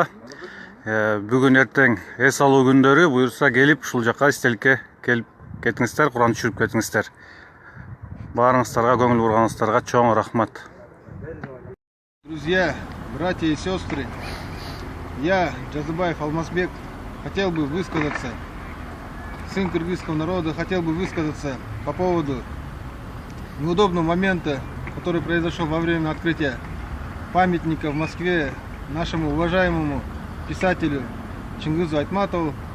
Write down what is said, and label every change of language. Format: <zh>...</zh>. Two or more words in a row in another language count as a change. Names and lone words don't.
<ky>Бүгүн эртең эс алуу күндөрү буюрса келип ушул жака эстеликке келип кетиңиздер, Куран түшүрүп кетиңиздер. Баарыңыздарга, көңүл бурганыңыздарга чоң рахмат.</ky> <ru>Друзья, братья и сестры, я, Джазыбаев Алмазбек, хотел бы высказаться, сын кыргызского народа, хотел бы высказаться по поводу неудобного момента, который произошел во время открытия памятника в Москве нашему уважаемому писателю Чингизу Айтматову.</ru>